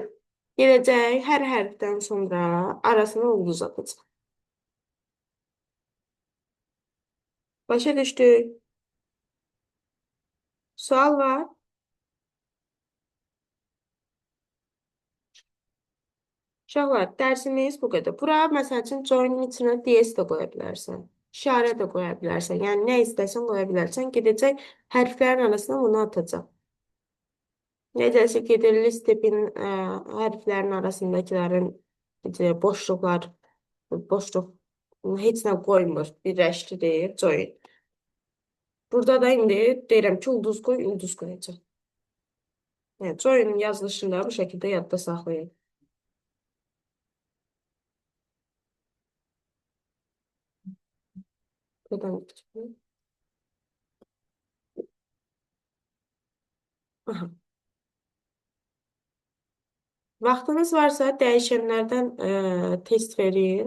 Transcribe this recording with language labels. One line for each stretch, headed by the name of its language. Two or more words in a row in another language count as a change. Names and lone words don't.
Azerbaijani: Gələcək hər hərfdən sonra arasına ulduz atacaq. Başa düşdük. Sual var. Uşaqlar, dərsimiz bu qədər. Bura, məsəl üçün, join-in içinə DS də qoya bilərsən. İşarə də qoya bilərsən. Yəni, nə istəsən qoya bilərsən. Gedəcək, hərflərin arasına bunu atacaq. Necəsə gedir, list tipin hərflərin arasındakilərin boşluqlar, boşluq heç nə qoymur. Birləşdirir, join. Burada da indi deyirəm ki, ulduz qoy, ulduz qoyacaq. Yəni, join-in yazılışında bu şəkildə yadda saxlayın.
Turkish: Buradan geçelim.
Azerbaijani: Aha. Vaxtınız varsa dəyişənlərdən test verin.